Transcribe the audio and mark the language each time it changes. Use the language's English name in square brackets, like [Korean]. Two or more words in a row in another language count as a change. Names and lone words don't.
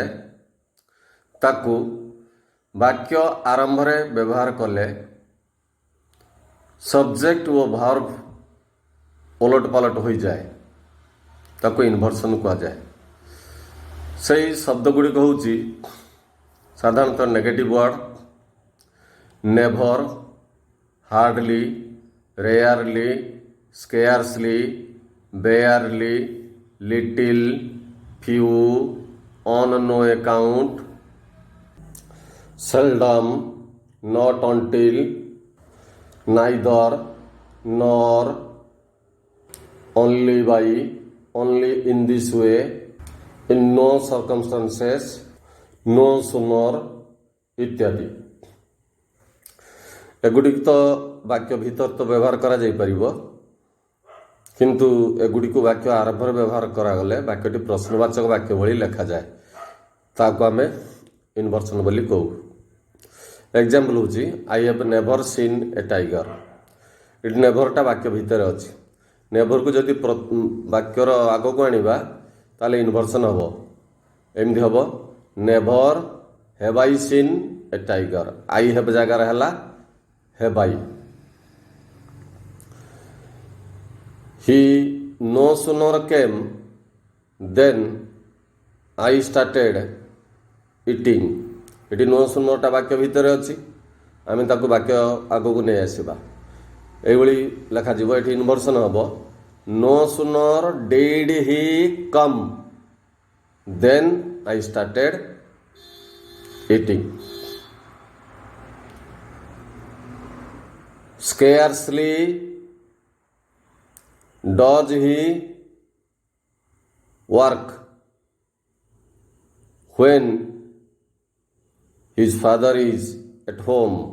[Odia] ତାକୁ ବାକ୍ୟ ଆରମ୍ଭରେ ବ୍ୟବହାର କଲେ [English] subject ଓ verb [Odia] ଓଲଟ ପାଲଟ ହୋଇଯାଏ, ତାକୁ ଇନଭର୍ସନ୍ କୁହାଯାଏ। ସେହି ଶବ୍ଦ ଗୁଡ଼ିକ ହେଉଛି ସାଧାରଣତଃ [English] negative word never, hardly, rarely, scarcely, barely, little, few, on no account, seldom, not until, neither, nor, only by, only in this way, in no circumstances, no sooner ଇତ୍ୟାଦି। [Odia] ଏଗୁଡ଼ିକ ତ ବାକ୍ୟ ଭିତରେ ତ ବ୍ୟବହାର କରାଯାଇପାରିବ, କିନ୍ତୁ ଏଗୁଡ଼ିକୁ ବାକ୍ୟ ଆରମ୍ଭରେ ବ୍ୟବହାର କରାଗଲେ ବାକ୍ୟଟି ପ୍ରଶ୍ନବାଚକ ବାକ୍ୟ ଭଳି ଲେଖାଯାଏ। ତାହାକୁ ଆମେ ଇନଭର୍ସନ୍ ବୋଲି କହୁ। [English] ଏକ୍ଜାମ୍ପଲ୍ ହେଉଛି I have never seen a tiger. [Odia] ଏଠି ନେଭରଟା ବାକ୍ୟ ଭିତରେ ଅଛି। ନେଭରକୁ ଯଦି ବାକ୍ୟର ଆଗକୁ ଆଣିବା ତାହେଲେ ଇନଭର୍ସନ୍ ହେବ। ଏମିତି ହେବ [English] never have I seen a tiger. I have [Odia] ଜାଗାରେ ହେଲା [English] have I. He no sooner came than I started eating. [Odia] ଏଠି [English] no sooner [Odia] ଟା ବାକ୍ୟ ଭିତରେ ଅଛି, ଆମେ ତାକୁ ବାକ୍ୟ ଆଗକୁ ନେଇ ଆସିବା। ଏଇଭଳି ଲେଖାଯିବ। ଏଠି ଇନଭର୍ସନ୍ ହେବ [English] no sooner did he come then I started eating. Scarcely does he work when his father is at home.